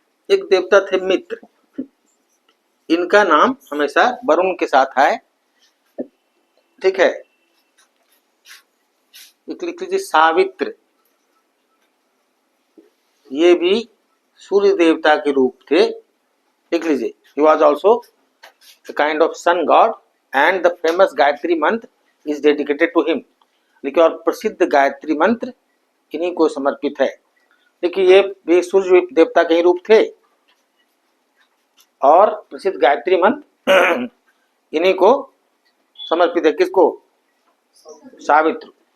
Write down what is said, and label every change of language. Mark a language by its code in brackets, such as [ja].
[hi] एक देवता थे मित्र। इनका नाम हमेशा वरुण के साथ है। ठीक है। लिख लीजिए सावित्र। ये भी सूर्य देवता के रूप थे। लिख लीजिए, [en] he was also a kind of sun god and the famous Gayatri mantra is dedicated to him। [hi] देखिए, और प्रसिद्ध गायत्री मंत्र इन्हीं को समर्पित है। देखिए, ये भी सूर्य देवता के ही रूप थे और प्रसिद्ध गायत्री मंत्र इन्हीं को समर्पित है। किसको? सावित्र।